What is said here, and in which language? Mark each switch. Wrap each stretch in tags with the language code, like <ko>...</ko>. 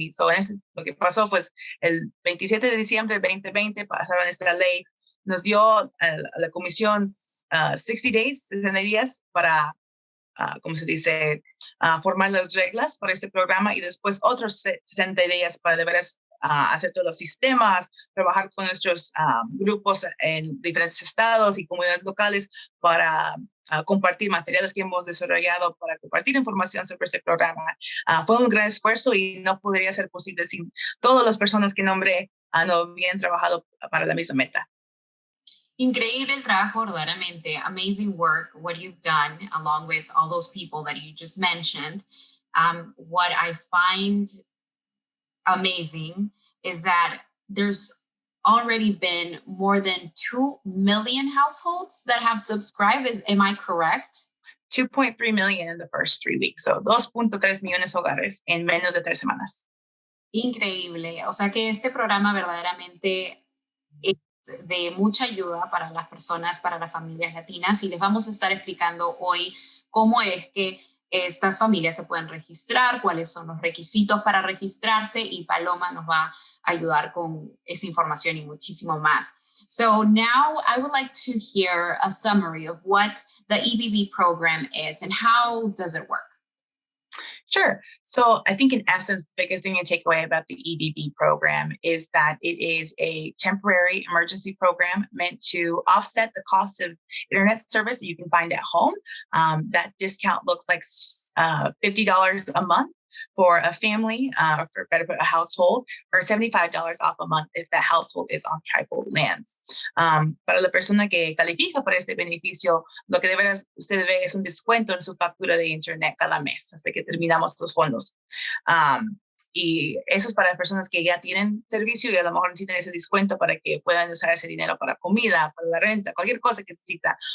<es>Y lo que pasó fue el 27 de diciembre de 2020 pasaron esta ley, nos dio a la comisión</es> <en>60 days,</en> <es>60 días para como se dice, formar las reglas para este programa y después otros 60 días para de veras hacer todos los sistemas, trabajar con nuestros grupos en diferentes estados y comunidades locales para compartir materiales que hemos desarrollado, para compartir información sobre este programa. Fue un gran esfuerzo y no podría ser posible sin todas las personas que nombré no habían trabajado para la misma meta. Increíble el trabajo, verdaderamente.</es> <en>Amazing work, what you've done, along with all those people that you just mentioned. What I find amazing is that there's already been more than 2 million households that have subscribed. Am I correct? 2.3 million in the first 3 weeks.</en> <es>So 2.3 millones hogares en menos de 3 semanas. Increíble. O sea que este programa verdaderamente es de mucha ayuda para las personas, para las familias latinas, y les vamos a estar explicando hoy cómo es que estas familias se pueden registrar, cuáles son los requisitos para registrarse, y Paloma nos va a ayudar con esa información y muchísimo más.</es> <en>So now I would like to hear a summary of what the EBB program is and how does it work? Sure. So I think in essence, the biggest thing to take away about the EBB program is that it is a temporary emergency program meant to offset the cost of internet service that you can find at home. That discount looks like $50 a month for a family, or for better put, a household, or $75 off a month if that household is on tribal lands.</en> <es>Para la persona que califica para este beneficio, lo que usted ve es un descuento en su factura de internet cada mes hasta que terminamos los fondos. Y eso es para personas que ya tienen servicio y a lo mejor necesitan ese descuento para que puedan usar ese dinero para comida, para la renta, cualquier cosa que necesita.</es>